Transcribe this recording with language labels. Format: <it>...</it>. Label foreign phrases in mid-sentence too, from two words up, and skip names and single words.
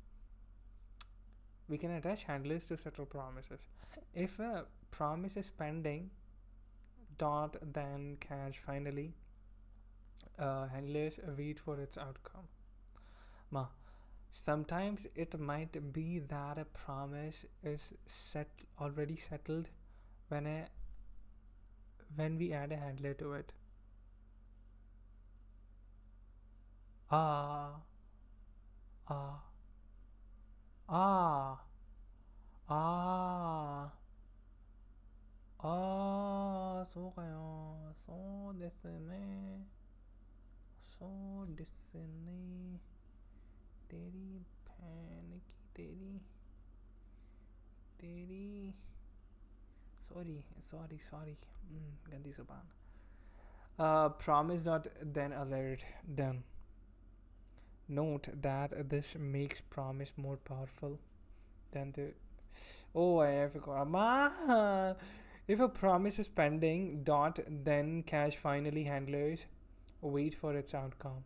<en>If a promise is pending, dot then catch finally, handlers wait for its outcome. Sometimes it might be that a promise is already settled when we add a handler to it.</en> <ja>そうですね.</ja> <hi>तेरी बहन की तेरी sorry गंदी ज़बान.</hi> <en>Promise dot then alert done. Note that this makes promise more powerful than the I forgot. If a promise is pending, dot then catch finally handlers wait for its outcome.</en>